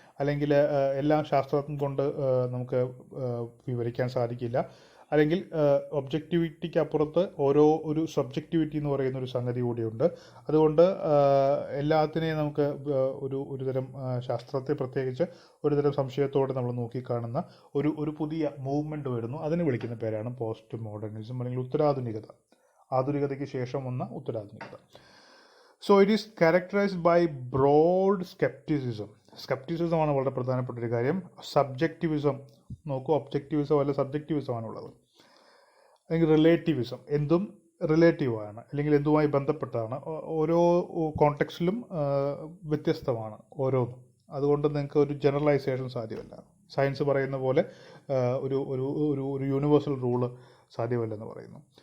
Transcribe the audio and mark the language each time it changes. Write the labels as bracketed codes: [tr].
[ml] അല്ലെങ്കിൽ എല്ലാം ശാസ്ത്രം കൊണ്ട് നമുക്ക് വിവരിക്കാൻ സാധിക്കില്ല, അല്ലെങ്കിൽ ഒബ്ജക്റ്റിവിറ്റിക്ക് അപ്പുറത്ത് ഒരു സബ്ജക്റ്റിവിറ്റി എന്ന് പറയുന്ന ഒരു സംഗതി കൂടിയുണ്ട്. അതുകൊണ്ട് എല്ലാത്തിനെയും നമുക്ക് ഒരുതരം ശാസ്ത്രത്തെ പ്രത്യേകിച്ച് ഒരുതരം സംശയത്തോടെ നമ്മൾ നോക്കിക്കാണുന്ന ഒരു പുതിയ മൂവ്മെൻറ്റ് വരുന്നു. അതിന് വിളിക്കുന്ന പേരാണ് പോസ്റ്റ് മോഡേണിസം അല്ലെങ്കിൽ ഉത്തരാധുനികത. ആധുനികതയ്ക്ക് ശേഷം വന്ന ഉത്തരാധുനികത. [en] So it is characterized by broad skepticism. [ml] സ്കെപ്റ്റിസിസമാണ് വളരെ പ്രധാനപ്പെട്ട ഒരു കാര്യം. സബ്ജക്റ്റിവിസം നോക്കൂ, ഒബ്ജക്റ്റിവിസം അല്ല സബ്ജക്റ്റിവിസമാണുള്ളത്. അല്ലെങ്കിൽ റിലേറ്റിവിസം, എന്തും റിലേറ്റീവാണ് അല്ലെങ്കിൽ എന്തുമായി ബന്ധപ്പെട്ടതാണ്. ഓരോ കോണ്ടെക്സ്റ്റിലും വ്യത്യസ്തമാണ് ഓരോന്നും. അതുകൊണ്ട് നിങ്ങൾക്ക് ഒരു ജനറലൈസേഷൻ സാധ്യമല്ല. സയൻസ് പറയുന്ന പോലെ ഒരു ഒരു ഒരു ഒരു യൂണിവേഴ്സൽ റൂള് സാധ്യമല്ലെന്ന് പറയുന്നു.